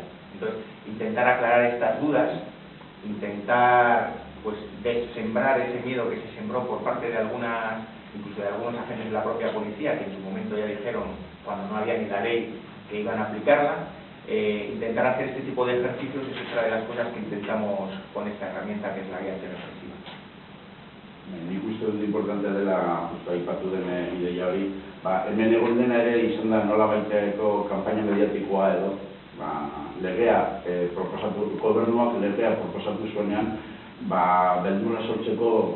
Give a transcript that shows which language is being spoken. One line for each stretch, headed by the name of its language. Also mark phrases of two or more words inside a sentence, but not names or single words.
Spanish: Entonces, intentar aclarar estas dudas, intentar pues sembrar ese miedo que se sembró por parte de algunas, incluso de algunos agentes de la propia policía, que en su momento ya dijeron, cuando no había ni la ley, que iban a aplicarla. Intentar hacer este tipo de ejercicios es otra de las cosas que intentamos con esta herramienta, que es la guía antirrepresiva.
Basque: Nik uste dut importante dela, justu aipatu den ideia hori, hemen egon dena ere izan da nolabaiteko kanpaina mediatikoa edo, legea proposatu, gobernuak legea proposatu zuenean, beldurra sortzeko